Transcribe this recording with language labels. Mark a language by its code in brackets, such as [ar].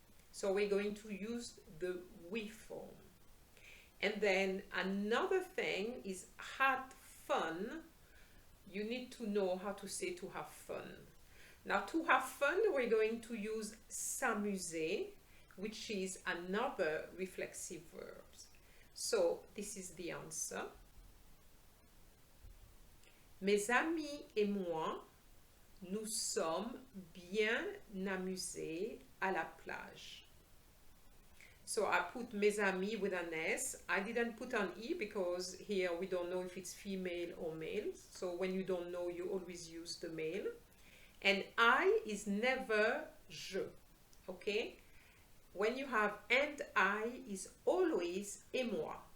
[en] So we're going to use the we form. And then another thing is had fun. You need to know how to say to have fun. Now, to have fun, we're going to use s'amuser, which is another reflexive verb. So this is the answer. [fr] Mes amis et moi, nous sommes bien amusés à la plage. [en] So I put mes amis with an S. I didn't put an E because here we don't know if it's female or male. So when you don't know, you always use the male. And I is never je. Okay? When you have and I is always et moi.